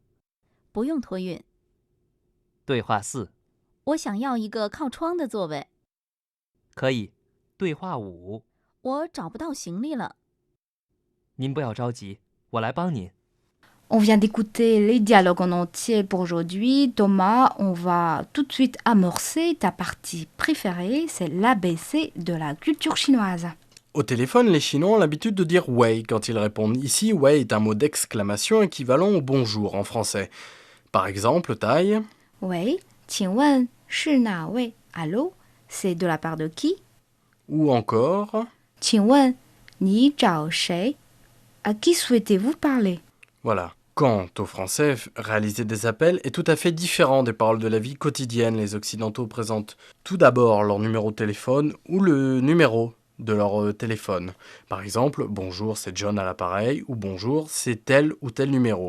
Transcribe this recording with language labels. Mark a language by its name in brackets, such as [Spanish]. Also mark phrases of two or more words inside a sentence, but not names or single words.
[Chinese] 不用托运。对话四： 我想要一个靠窗的座位。可以。对话五： 我找不到行李了。您不要着急，我来帮您。 [French] On vient d'écouter les dialogues en entier pour aujourd'hui. Thomas, on va tout de suite amorcer ta partie préférée, c'est l'ABC de la culture chinoise. Au téléphone, les Chinois ont l'habitude de dire « ouais » quand ils répondent. Ici, « ouais » est un mot d'exclamation équivalent au « bonjour » en français. Par exemple, Thaï, Oui, [Chinese] 请问是哪位? [French] Allô, c'est de la part de qui? ou encore, [Chinese] 请问你找谁? [French] À qui souhaitez-vous parler? voilà. Quant au français, réaliser des appels est tout à fait différent des paroles de la vie quotidienne. Les Occidentaux présentent tout d'abord leur numéro de téléphone ou le numéro de leur téléphone. Par exemple, bonjour, c'est John à l'appareil, ou bonjour, c'est tel ou tel numéro.